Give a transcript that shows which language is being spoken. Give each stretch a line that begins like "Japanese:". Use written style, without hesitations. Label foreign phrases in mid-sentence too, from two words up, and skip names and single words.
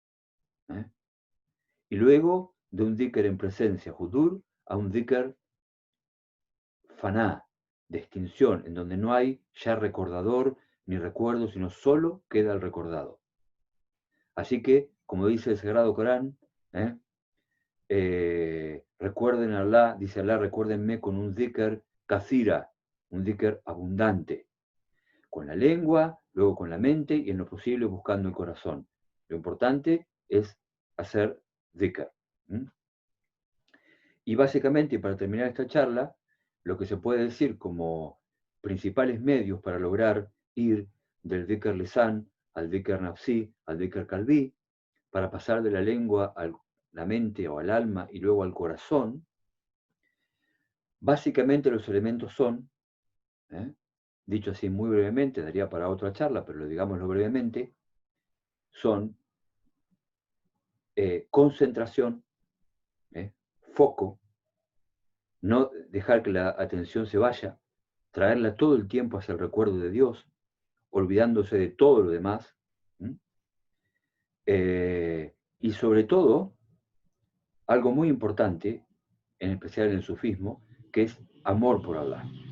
Spanish: Y luego de un dhikr en presencia, hudur, a un
Arabic: ذكر فناء,
Spanish: de extinción, en donde no hay ya recordador ni recuerdo, sino solo queda el recordado. Así que, como dice el Sagrado Corán, recuerden a Allah, dice Allah, recuérdenme con un
Arabic: ذكرا كثيرا,
Spanish: un dhikr abundante, con la lengua, luego con la mente y en lo posible buscando el corazón. Lo importante es hacer dhikr. Y básicamente, para terminar esta charla, lo que se puede decir como principales medios para lograr ir del
Arabic: ذكر لسان
Spanish: al
Arabic: ذكر نفسي,
Spanish: al
Arabic: ذكر قلبي,
Spanish: para pasar de la lengua a la mente o al alma y luego al corazón, básicamente los elementos son, dicho así muy brevemente, daría para otra charla, pero digámoslo brevemente, son concentración, foco, no dejar que la atención se vaya, traerla todo el tiempo hacia el recuerdo de Dios, olvidándose de todo lo demás, y sobre todo, algo muy importante, en especial en el sufismo, que es amor por Allah.